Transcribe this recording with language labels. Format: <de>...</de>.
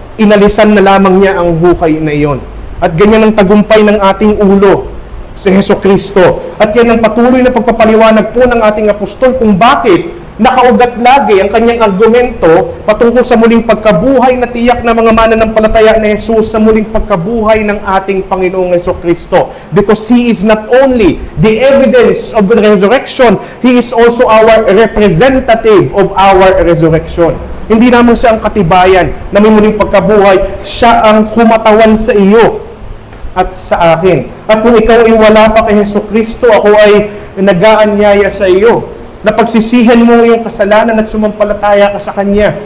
<tl>Inalisan na lamang niya ang hukay na iyon. At ganyan ang tagumpay ng ating ulo, si Jesucristo. At yan ang patuloy na pagpapaliwanag po ng ating apostol kung bakit nakaugat lagi ang kanyang argumento patungkol sa muling pagkabuhay na tiyak na mga mananampalataya ni Jesus sa muling pagkabuhay ng ating Panginoong Jesucristo.</tl> <en>Because He is not only the evidence of the resurrection, He is also our representative of our resurrection.</en> <tl>Hindi naman siya ang katibayan na may muling pagkabuhay, siya ang kumatawan sa iyo at sa akin. At kung ikaw ay wala pa kay Jesucristo, ako ay nag-aanyaya sa iyo na pagsisihan mo yung kasalanan at sumampalataya ka sa Kanya.</tl>